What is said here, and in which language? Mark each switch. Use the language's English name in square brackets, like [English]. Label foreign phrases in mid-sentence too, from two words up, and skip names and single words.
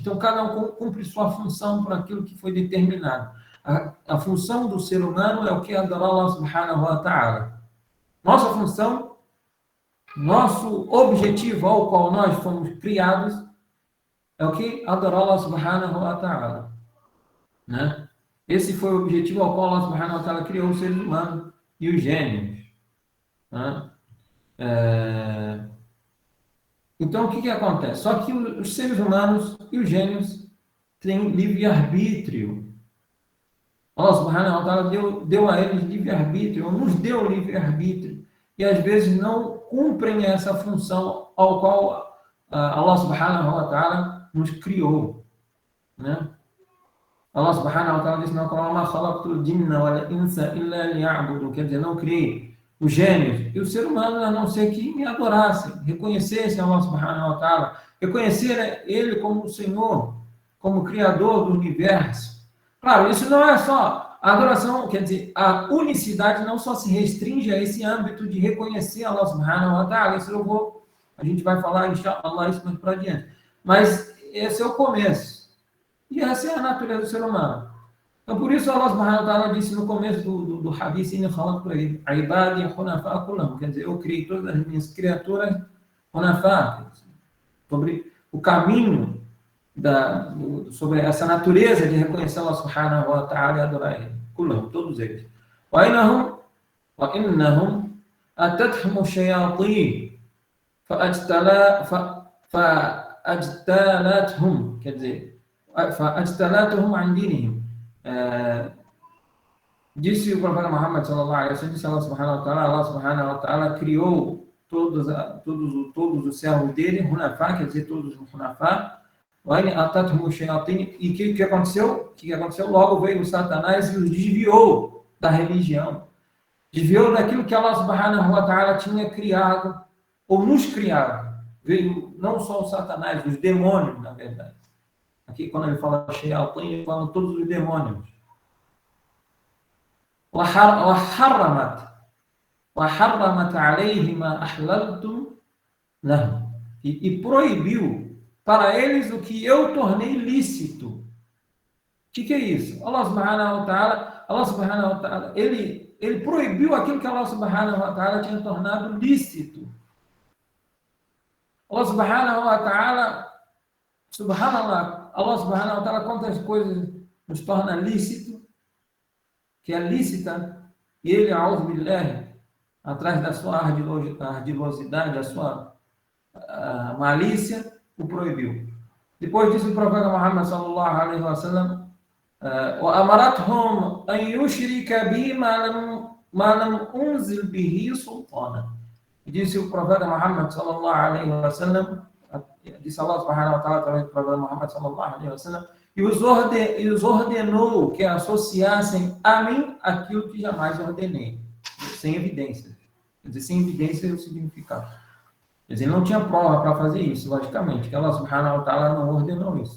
[Portuguese] Então, cada um cumpre sua função por aquilo que foi determinado. A função do ser humano é o que é adorar [Arabic] الله سبحانه وتعالى. [Portuguese] Nossa função, nosso objetivo ao qual nós fomos criados, é o que? Adorar [Arabic] الله سبحانه وتعالى. [Portuguese] Né? Esse foi o objetivo ao qual [Arabic] الله سبحانه وتعالى [Portuguese] criou os seres humanos e os gênios. Né? Então, o que acontece? Só que os seres humanos e os gênios têm livre-arbítrio. [Arabic] الله سبحانه وتعالى [Portuguese] deu a eles livre-arbítrio, nos deu livre-arbítrio. E às vezes não cumprem essa função ao qual [Arabic] الله سبحانه وتعالى [Portuguese] nos criou. Né? [Arabic] الله سبحانه وتعالى [Portuguese] disse no Corão: [Arabic] "ما خلقت الجن والإنس إلا ليعبدون", [Portuguese] quer dizer, não criei os gênios e o ser humano a não ser que me adorassem, reconhecessem [Arabic] الله سبحانه وتعالى, [Portuguese] reconhecer Ele como o Senhor, como o Criador do universo. Claro, isso não é só a adoração, quer dizer, a unicidade não só se restringe a esse âmbito de reconhecer [Arabic] الله سبحانه وتعالى, [Portuguese] isso a gente vai falar, inshallah, isso mais para adiante. Mas esse é o começo. E essa é a natureza do ser humano. Então, por isso, [Arabic] الله سبحانه وتعالى [Portuguese] disse no começo do hadith, [Arabic] إنا خلقت عبادي حنفاء كلهم, [Portuguese] quer dizer, eu criei todas as minhas criaturas hunafa, sobre o caminho, sobre essa natureza de reconhecer [Arabic] الله سبحانه وتعالى [Portuguese] e adorar Ele. Kullahum, todos eles. [Arabic] وإنهم أتتهم شياطين فاجتالتهم, [Portuguese] quer dizer, [Arabic] فاجتالتهم عن دينهم. [Portuguese] Disse o profeta Muhammad [Arabic] صلى الله عليه وسلم, [Portuguese] disse [Arabic] الله سبحانه وتعالى [Portuguese] criou todos os servos dele, hunafá, quer dizer, todos os hunafá, e o que aconteceu? Logo veio o Satanás e os desviou da religião, desviou daquilo que [Arabic] الله سبحانه وتعالى [Portuguese] tinha criado, ou nos criado. Veio não só o Satanás, os demônios, na verdade. Aqui, quando ele fala Shayatin, ele fala todos os demônios. [Arabic] وحرمت عليه ما أحللت لهم, [Portuguese] e proibiu para eles o que eu tornei lícito. O que é isso? [Arabic] الله سبحانه وتعالى, [Portuguese] ele proibiu aquilo que [Arabic] الله سبحانه وتعالى [Portuguese] tinha tornado lícito. [Arabic] الله سبحانه وتعالى سبحان الله الله سبحانه وتعالى, [Portuguese] quantas coisas nos torna lícito, que é lícita, e ele, [Arabic] أعوذ بالله, [Portuguese] atrás da sua ardilosidade, a sua malícia, o proibiu. Depois disso, o profeta [Arabic] Muhammad صلى الله عليه وسلم, وَأَمَرَتْهُمْ أَنْ يُشْرِكَ بِهِ مَا لَمْ أُنْزِلْ بِهِ سُلْطَانًا. [Portuguese] Disse o profeta [Arabic] Muhammad صلى الله عليه وسلم, disse الله سبحانه وتعالى [Portuguese] através do profeta [Arabic] Muhammad صلى الله عليه وسلم, [Portuguese] e os ordenou que associassem a mim aquilo que jamais ordenei, sem evidência. Quer dizer, sem evidência é o significado. Quer dizer, não tinha prova para fazer isso, logicamente, que [Arabic] الله سبحانه وتعالى [Portuguese] não ordenou isso.